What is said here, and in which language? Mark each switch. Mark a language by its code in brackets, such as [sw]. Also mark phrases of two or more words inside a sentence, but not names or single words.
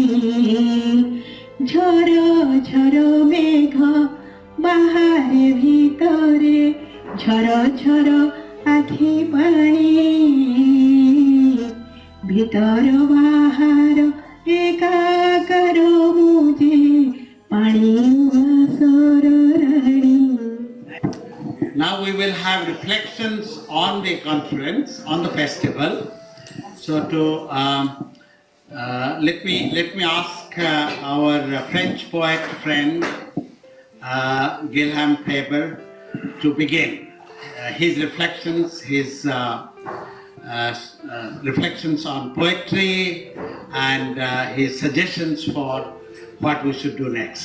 [or] ଝର ଝର ମେଘ ବାହାରେ ଭିତରେ ଝର ଝର ଆଖି ପାଣି ଭିତର ବାହାର ଏକାକାର ମୁଁ ଯେ ପାଣି ଉଆସର ରାଣୀ। [en] Now we will have reflections on the conference, on the festival. So let me ask our French poet friend Guilhem Faber to begin his reflections, reflections on poetry and his suggestions for what we should do next.